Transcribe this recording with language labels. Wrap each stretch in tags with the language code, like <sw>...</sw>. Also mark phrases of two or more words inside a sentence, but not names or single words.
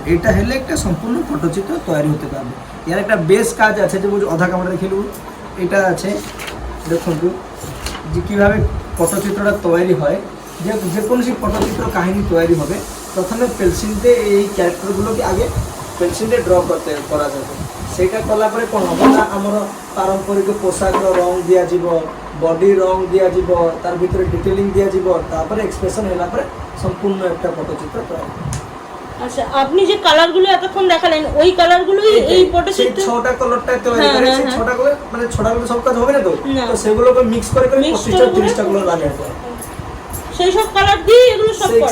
<bn>এটা হলে একটা সম্পূর্ণ পটচিত্র তৈরি হতে পারবে। এর একটা বেশ কাজ আছে, যে অধা কামড়া দেখে নেব, এটা আছে দেখুন যে কীভাবে পটচিত্রটা তৈরি হয়। যে কোনো পটচিত্র কাহিনী তৈরি হবে, প্রথমে পেন্সিল দিয়ে এই ক্যারেক্টারগুলোকে আগে পেন্সিল দিয়ে ড্র করা যাবে।</bn> <or>ସେଇଟା କଲା ପରେ କ'ଣ ହେବ ନା, ଆମର ପାରମ୍ପରିକ ପୋଷାକର ରଙ୍ଗ ଦିଆଯିବ, ବଡି ରଙ୍ଗ ଦିଆଯିବ, ତାର ଭିତରେ ଡିଟେଲିଂ ଦିଆଯିବ, ତାପରେ এক্সপ্রেশন ହେଲା ପରେ</or> <bn>সম্পূর্ণ একটা পটচিত্র তৈরি। আচ্ছা, আপনি যে কালারগুলো এতক্ষণ দেখালেন ওই কালারগুলোই এই পটচিত্র, 6টা কালারটা তৈরি করে, সেই 6টা কালার মানে 6টা কালার সব কাজ হবে না তো, তো সেগুলোকে মিক্স করে করে 25টা 30টা কালার বানিয়ে দেয়। সেই সব কালার দিয়ে এগুলো সব করা,</bn>